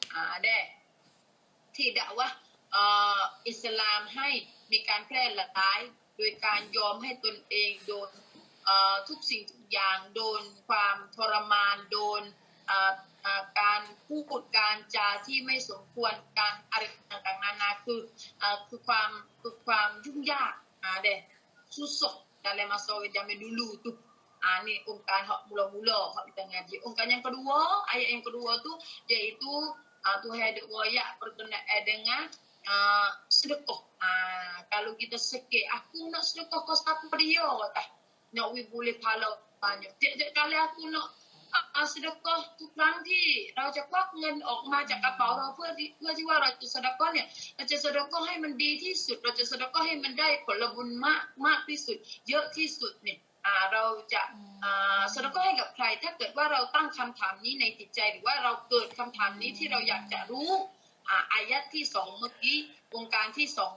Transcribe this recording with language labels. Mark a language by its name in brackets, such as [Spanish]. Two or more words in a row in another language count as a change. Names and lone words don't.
[Thai] ที่ดะวะห์อิสลามให้มีการแพร่หลายโดยการยอมให้ตนเองโดนทุกสิ่งทุกอย่างโดนความทรมานโดนการพูดการจาที่ไม่สมควรการอะไรต่างๆนานาคือความยุ่งยาก [Malay] susah dalam masa zaman dulu tu. Ni ungkapan hak mula-mula hak kita ngaji. Ungkapan yang kedua, ayat yang kedua tu iaitu Tuhan ada ayat berkenaan dengan sedekah. Kalau kita sikit, aku nak sedekah kau siapa dia kata. Nak boleh pahala banyak. Tiap-tiap kali aku nak sedekah [Thai] ทุกครั้งที่เราจะควักเงินออกมาจากกระเป๋าเราเพื่อที่ว่าเราจะสะดะกอเนี่ยเราจะสะดะกอให้มันดีที่สุดเราจะสะดะกอให้มันได้ผลบุญมากที่สุดเยอะที่สุด เนี่ยเราจะสะดะกอให้กับใครถ้าเกิดว่าเราตั้งคำถามนี้ในจิตใจหรือว่าเราเกิดคำถามนี้ที่เราอยากจะรู้อายะห์ที่2เมื่อกี้องค์การที่2